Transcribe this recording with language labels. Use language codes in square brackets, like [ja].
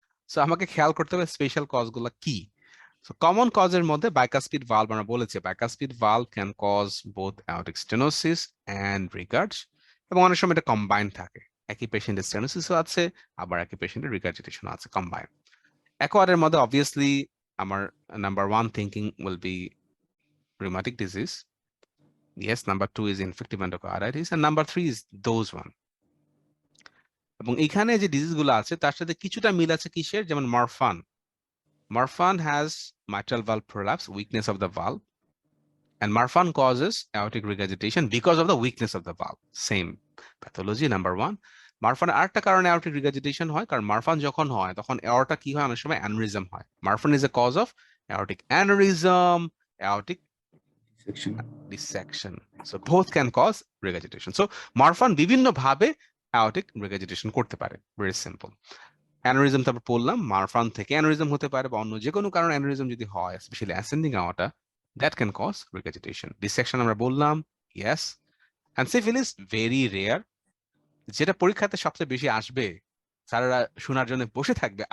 [bn] So আমাকে খেয়াল করতে হবে স্পেশাল কজ গুলো কি। সো কমন কজের মধ্যে বাইকাসপিড ভালভ, আমরা বলেছি bicuspid valve [en] can cause both aortic stenosis and regurg, [bn] এবং অনেক সময় এটা কম্বাইন্ড থাকে, একই পেশেন্টের স্টেনোসিসও আছে আবার একই পেশেন্টের রিগার্জিটেশনও আছে কম্বাইন্ড। [en] অ্যাকোয়ারের মধ্যে অবভিয়াসলি আমার number 1 thinking will be rheumatic disease. Yes, number 2 is infective endocarditis, and number 3 is those one. [bn] এবং এখানে যে ডিজিজ গুলো আছে তার সাথে কিছুটা মিল আছে কিসের, যেমন Marfan. [en] Marfan has mitral valve prolapse, weakness of the valve, and Marfan causes aortic regurgitation because of the weakness of the valve. Same pathology, number 1. [bn] Marfan আরেকটা কারণে aortic regurgitation হয়, কারণ Marfan যখন হয় তখন aorta কি হয়, অনেক সময় aneurysm হয়। [en] Marfan is a cause of aortic aneurysm, aortic dissection. So both can cause regurgitation. So Marfan [bn] বিভিন্ন ভাবে [en] aortic regurgitation [bn] করতে পারে, [en] very simple. [bn] অ্যানোরিজম তারপর বললাম, মারফান থেকে অ্যানোরিজম হতে পারে বা অন্য যে কোনো কারণে অ্যানোরিজম যদি হয়, specially ascending আওয়াটা, [en] That can cause regurgitation. [bn] Dissection আমরা বললাম, yes. [en] and syphilis very rare, [bn] যেটা পরীক্ষাতে সবচেয়ে বেশি আসবে, স্যারেরা শোনার জন্য বসে থাকবে।